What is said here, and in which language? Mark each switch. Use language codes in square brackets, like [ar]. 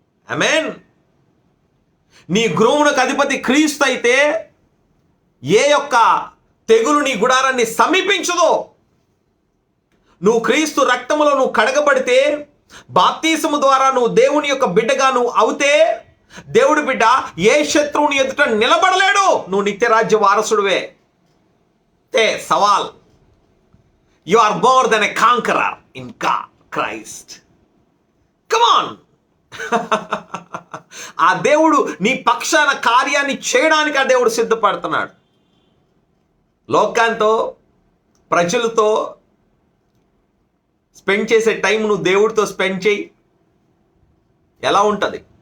[te] ఆమేన్. నీ గృహమునకు అధిపతి క్రీస్తు అయితే ఏ యొక్క తెగులు నీ గుడారాన్ని సమీపించదో. నువ్వు క్రీస్తు రక్తములో నువ్వు కడగబడితే, బాప్తీసము ద్వారా నువ్వు దేవుని యొక్క బిడ్డగా నువ్వు అవుతే, దేవుడి బిడ్డ ఏ శత్రువుని ఎదుట నిలబడలేడు. నువ్వు నిత్యరాజ్య వారసుడివే. సవాల్. [en] You are more than a conqueror in God, Christ. Come on. [te] ఆ దేవుడు నీ పక్షాన కార్యాన్ని చేయడానికి ఆ దేవుడు సిద్ధపడుతున్నాడు. లోకాంతో, ప్రజలతో స్పెండ్ చేసే టైం నువ్వు దేవుడితో స్పెండ్ చేయి. ఎలా ఉంటుంది?